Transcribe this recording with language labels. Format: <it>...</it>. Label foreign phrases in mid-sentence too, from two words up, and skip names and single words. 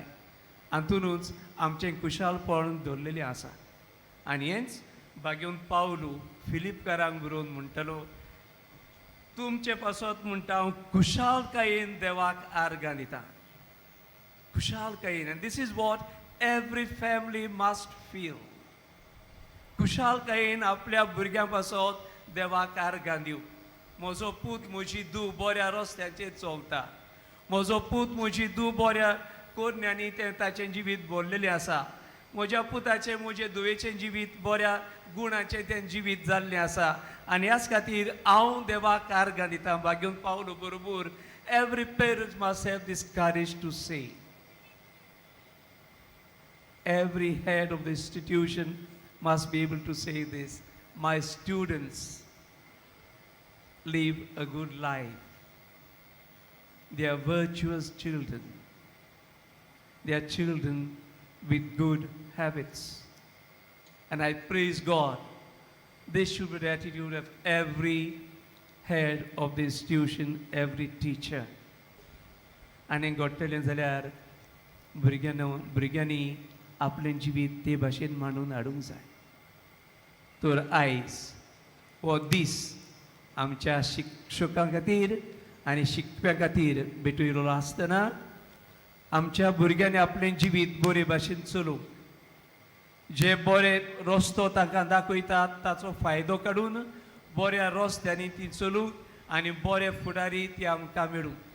<kok>हातूनच आमचें खुशालपण धरलेलें आसा. आनी हेंच भाग्यून पावलू फिलिपकारांक बरोवन म्हणटलो, तुमचे पासत म्हणटा हांव खुशालकायेन देवाक आर्गां दितां.</kok> <en>खुशालकायेन. And this is what every family must feel.</en> <kok>कुशालकायेन आपल्या भुरग्यां पासत देवाक आर्गां दिवं. म्हजो पूत म्हजी धूव बऱ्या रस्त्याचेर चलता. म्हजो पूत म्हजी धूव बऱ्या कोन्यांनी ताचें जिवीत भरलेलें आसा. म्हज्या पुताचें म्हजे धुवेचें जिवीत बऱ्या गुणाचें तें जिवीत जाल्लें आसा. आनी ह्याच खातीर हांव देवाक आर्गां दितां.</kok> <en>भाग्यून पावलो बरोबर every parent must have this courage to say. Every head of the institution must be able to say this. My students live a good life. They are virtuous children. They are children with good habits. And I praise God. This should be the attitude of every head of the institution, every teacher.</en> <kok>आनी घडटलें जाल्यार भुरग्यांनी आपलें जिवीत ते भाशेन मांडून हाडूंक जाय. तर आयज हो दीस आमच्या शिक्षकां खातीर आनी शिकप्यां खातीर भेटयलो आसतना आमच्या भुरग्यांनी आपलें जिवीत बरे भाशेन चलोवंक, जे बरे रस्तो तांकां दाखयतात ताचो फायदो काडून बऱ्या रस्त्यांनी ती चलूंक आनी बरे फुडारी ती आमकां मेळूंक.</kok>